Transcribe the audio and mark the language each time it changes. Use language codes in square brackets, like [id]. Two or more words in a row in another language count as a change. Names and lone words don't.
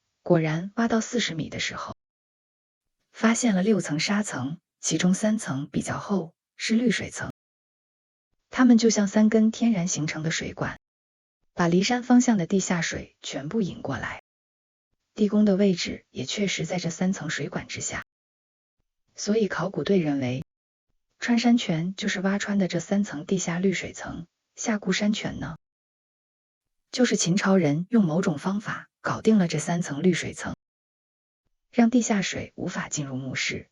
[zh] 果然挖到40米的时候，發現了6層沙層，其中3層比較厚，是濾水層。它們就像3根天然形成的水管，把離山方向的地下水全部引過来。地宮的位置也確實在這3層水管之下，所以考古隊認為，穿山泉就是挖穿的這3層地下濾水層。下固山泉呢，就是秦朝人用某種方法搞定了這3層濾水層，讓地下水無法進入墓室。